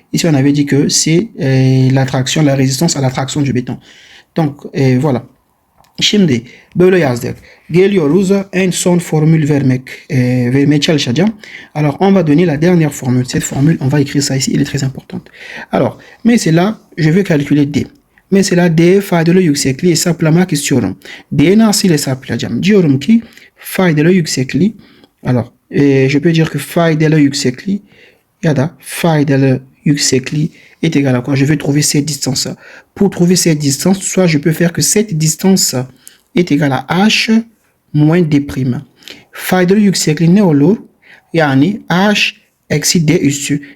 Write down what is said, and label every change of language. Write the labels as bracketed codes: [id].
[fr] Ici on avait dit que c'est l'attraction, la résistance à l'attraction du béton. Donc voilà. [tr] Şimdi böyle yazdık. Geliyoruz en son formül vermeye çalışacağım. [fr] Alors on va donner la dernière formule. Cette formule, on va écrire ça ici, elle est très importante. Alors, mesela je veux calculer D. [tr] Mesela D faydalı yüksekliği hesaplamak istiyorum. D nasıl hesaplayacağım? Diyorum ki faydalı yüksekliği. [fr] Alors, je peux dire que [tr] faydalı yüksekliği ya da faydalı yüksekliği [fr] est égal à quoi? Je vais trouver cette distance. Pour trouver cette distance, soit je peux faire que cette distance est égale à h moins d'. [tr] Faydalı yüksekliği ne olur? Yani h eksi d üssü.